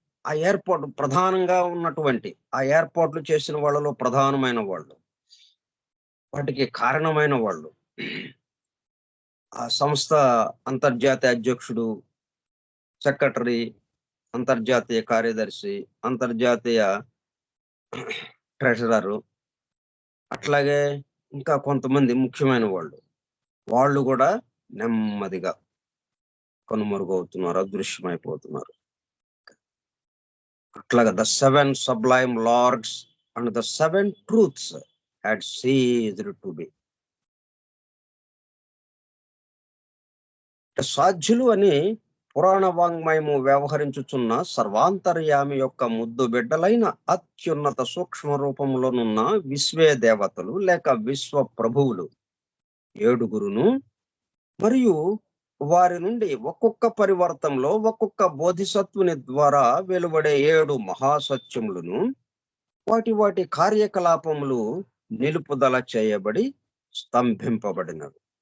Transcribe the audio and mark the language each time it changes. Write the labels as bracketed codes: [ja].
[te] ఆ ఏర్పాటు ప్రధానంగా ఉన్నటువంటి ఆ ఏర్పాట్లు చేసిన వాళ్ళలో ప్రధానమైన వాళ్ళు, వాటికి కారణమైన వాళ్ళు, ఆ సంస్థ అంతర్జాతీయ అధ్యక్షుడు, సెక్రటరీ, అంతర్జాతీయ కార్యదర్శి, అంతర్జాతీయ ట్రెజరరు, అట్లాగే ఇంకా కొంతమంది ముఖ్యమైన వాళ్ళు కూడా నెమ్మదిగా కనుమరుగవుతున్నారు, అదృశ్యమైపోతున్నారు. అట్లాగా [en] the 7 sublime lords and the 7 truths had ceased to be. [te] సాధ్యులు అని పురాణ వాంగ్మయము వ్యవహరించుచున్న సర్వాంతర్యామి యొక్క ముద్దు బిడ్డలైన అత్యున్నత సూక్ష్మ రూపంలోనున్న విశ్వే దేవతలు లేక విశ్వ ప్రభువులు 7 మరియు వారి నుండి ఒక్కొక్క పరివర్తంలో ఒక్కొక్క బోధిసత్వుని ద్వారా వెలువడే 7 మహాసత్యములను వాటి కార్యకలాపములు నిలుపుదల చేయబడి స్తంభింపబడినవి.